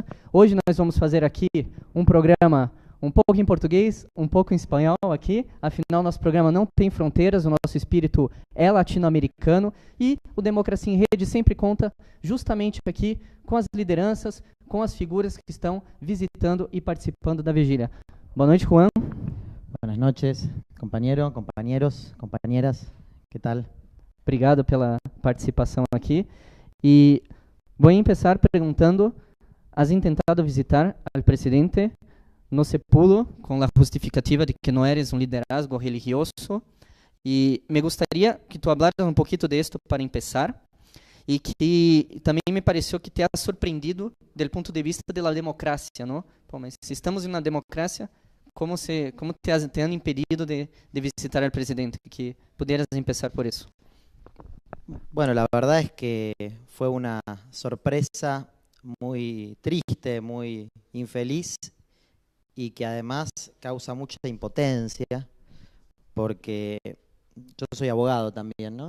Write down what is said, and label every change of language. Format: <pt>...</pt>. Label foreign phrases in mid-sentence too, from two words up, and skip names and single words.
<pt>Hoje nós vamos fazer aqui um programa um pouco em português, um pouco em espanhol aqui, afinal nosso programa não tem fronteiras, o nosso espírito é latino-americano e o Democracia em Rede sempre conta justamente aqui com as lideranças, com as figuras que estão visitando e participando da vigília. Boa noite, Juan.</pt> <es>Buenas noches, compañero, compañeros, compañeras, ¿qué tal?</es> <pt>Obrigado pela participação aqui. E vou começar perguntando:</pt> <es>¿has intentado visitar al presidente no Sepulcro con la justificativa de que no eres un liderazgo religioso? Y me gustaría que tú hablaras un poquito de esto para empezar, y que también me pareció que te has sorprendido del punto de vista de la democracia, ¿no? Pô, mas si estamos en una democracia, ¿cómo te han impedido de visitar al presidente? Que pudieras empezar por eso. Bueno, la verdad es que fue una sorpresa muy triste, muy infeliz y que además causa mucha impotencia porque yo soy abogado también, ¿no?</es>